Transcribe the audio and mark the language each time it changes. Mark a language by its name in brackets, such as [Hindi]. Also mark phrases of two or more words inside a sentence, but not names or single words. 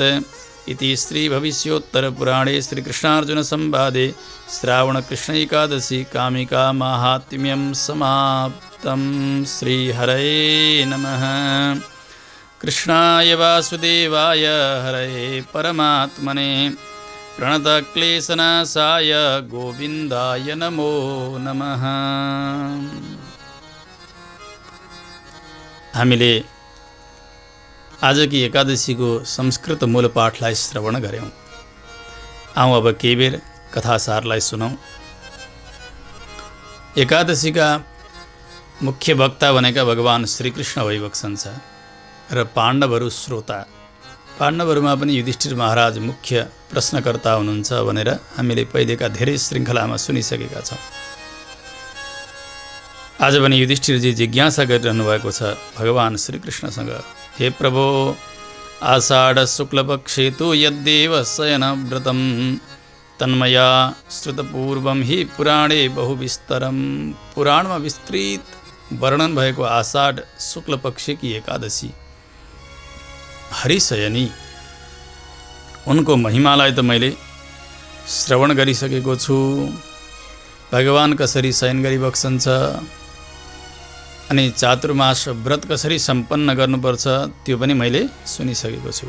[Sanskrit] इति श्रीभविष्योत्तरपुराणे श्रीकृष्णार्जुनसंवादे श्रावणकृष्ण एकादशी कामिका माहात्म्यं समाप्तं। श्रीहरये नमः। कृष्णाय वासुदेवाय हरये परमात्मने प्रणतक्लेशनाशाय गोविन्दाय नमो नमः। [Nepali] हामीले आजकी एकादशीको संस्कृत मूल पाठलाई श्रवण गऱ्यौँ। आउँ अब केही बेर कथासारलाई सुनौँ। एकादशीका मुख्य वक्ता भनेका भगवान श्रीकृष्ण भइबक्सन्छ र पाण्डवहरू श्रोता। पाण्डवहरूमा पनि युधिष्ठिर महाराज मुख्य प्रश्नकर्ता हुनुहुन्छ भनेर हामीले पहिलेका धेरै श्रृङ्खलामा सुनिसकेका छौँ। आज पनि युधिष्ठिरजी जिज्ञासा गरिरहनु भएको छ भगवान श्रीकृष्णसँग, [Sanskrit] हे प्रभो, आषाढ शुक्लपक्षे तु यद्देव शयनव्रतं तन्मया श्रुतपूर्वं हि पुराणे बहुविस्तरं। [Nepali] पुराणमा विस्तृत वर्णन भएको आषाढ शुक्लपक्षकी एकादशी हरिशयनी उनको महिमालाई त मैले श्रवण गरिसकेको छु। भगवान कसरी शयन गरिबक्सन्छ अनि चातुर्मास व्रत कसरी सम्पन्न गर्नुपर्छ त्यो पनि मैले सुनिसकेको छु।